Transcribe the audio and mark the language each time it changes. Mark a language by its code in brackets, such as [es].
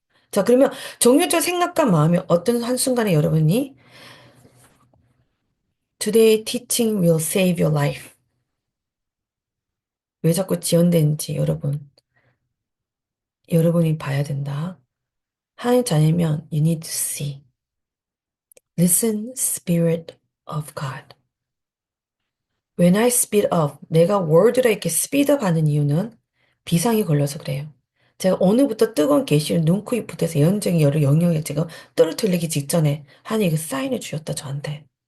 [ko] 자, 그러면 정욕적 생각과 마음이 어떤 한순간에 여러분이 [en] Today teaching will save your life. [ko] 왜 자꾸 지연되는지 여러분이 봐야 된다. 하나님 자녀면 [en] you need to see. Listen, Spirit of God. When I speed up, [ko] 내가 word를 이렇게 [en] speed up [ko] 하는 이유는 비상이 걸려서 그래요. 제가 오늘부터 뜨거운 계시를 눈, 코, 입, 붙어서 예언적인 열을 영역에 지금 떨어뜨리기 직전에 하나님이 그 사인을 주셨다, 저한테.